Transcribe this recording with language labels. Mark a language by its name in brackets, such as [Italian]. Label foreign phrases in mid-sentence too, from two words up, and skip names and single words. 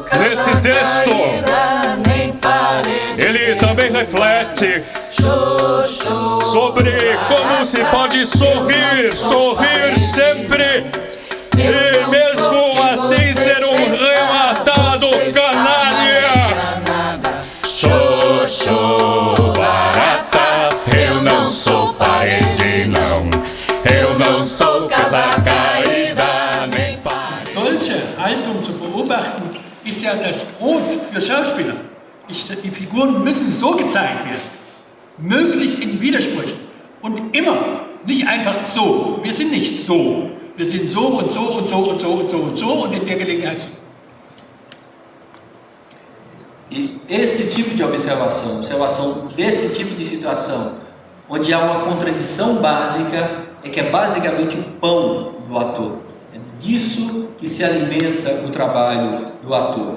[Portuguese] nesse texto, ele também reflete sobre como se pode sorrir sempre, e mesmo assim ser um rematado canalha. Xoxô, barata, eu não sou parede, não. Eu não sou casa caída, nem parede. [German] Solche Haltung zu beobachten, ist ja das Brot für Schauspieler. Die Figuren müssen so gezeigt werden, möglichst in Widersprüchen und immer, nicht einfach so. Wir sind nicht so. Wir sind so und so und so und so und so und so und in der Gelegenheit so. [Portuguese] E este tipo de observação desse tipo de situação, onde há uma contradição básica, é que é basicamente o pão do ator. É disso que se alimenta o trabalho do ator.